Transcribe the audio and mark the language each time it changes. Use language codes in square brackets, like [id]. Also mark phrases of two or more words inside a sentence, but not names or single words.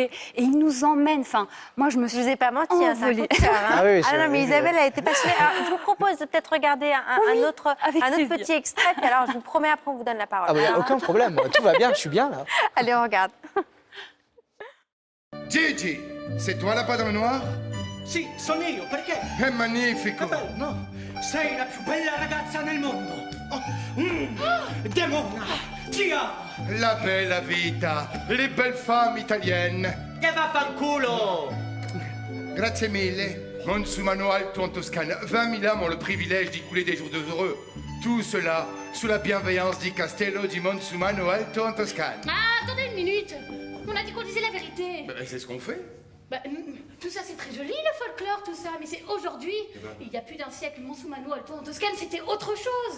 [fr] Et il nous emmène. Enfin, moi, je me suis... Je vous ai pas menti, envolée. Ah, oui, non, mais Isabelle a été passionnée. Alors, je vous propose de peut-être regarder un autre petit extrait. Puis alors, je vous promets, après, on vous donne la parole. Ah, il n'y a aucun problème. Tout va bien, je suis bien, là. Allez, on regarde. Gigi, c'est toi la Padre Noire? [it] Sì, sono io, perché? È magnifico. No, sei la più bella ragazza nel mondo. Demona, ti amo. La bella vita, [fr] les belles femmes italiennes. [it] E vaffanculo! Grazie mille. Monsumano Alto [fr] en Toscane. 20 000 âmes ont le privilège d'y couler des jours heureux. Tout cela sous la bienveillance du Castello di Monsumano Alto en Toscane. Ah, attendez une minute. On a dit qu'on disait la vérité. C'est ce qu'on fait. Tout ça, c'est très joli, le folklore, tout ça. Mais c'est aujourd'hui. Il y a plus d'un siècle, Monsumano Alto en Toscane, c'était autre chose.